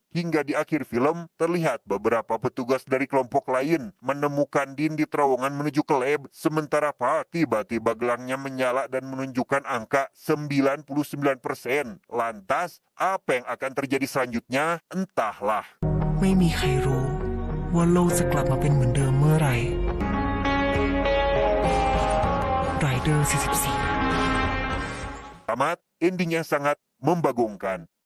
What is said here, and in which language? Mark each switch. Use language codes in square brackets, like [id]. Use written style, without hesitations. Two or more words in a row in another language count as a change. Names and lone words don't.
[id] Hingga di akhir film, terlihat beberapa petugas dari kelompok lain menemukan Din di terowongan menuju ke lab. Sementara Pak tiba-tiba gelangnya menyala dan menunjukkan angka 99%. Lantas, apa yang akan terjadi selanjutnya? Entahlah. [th] ไม่มีใครรู้ว่าโลกจะกลับมาเป็นเหมือนเดิมเมื่อไหร่ Rider 44 [id] Tamat, ending yang sangat membagongkan.